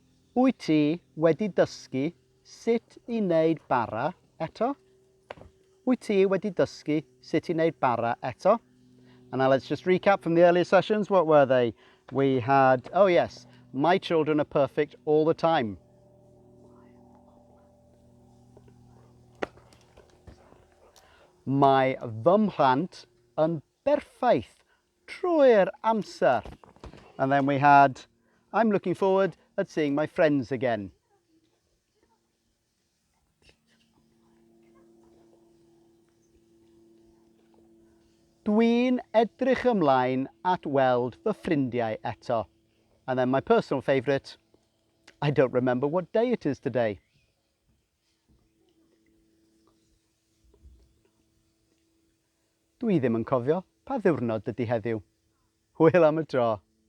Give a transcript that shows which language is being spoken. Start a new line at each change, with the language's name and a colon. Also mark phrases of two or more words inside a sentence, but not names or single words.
Welsh: Wyt ti wedi dysgu sut I wneud bara eto? Wyt ti wedi dysgu sut I wneud bara eto?
English: And now let's just recap from the earlier sessions. What were they? We had, oh yes, my children are perfect all the time.
Welsh: Mae fy mhlant yn berffaith trwy'r amser.
English: And then we had, I'm looking forward at seeing my friends again.
Welsh: Dwi'n edrych ymlaen at weld fy ffrindiau eto.
English: And then my personal favourite, I don't remember what day it is today.
Welsh: Dwi ddim yn cofio pa ddiwrnod ydy heddiw. Hwyl am y tro.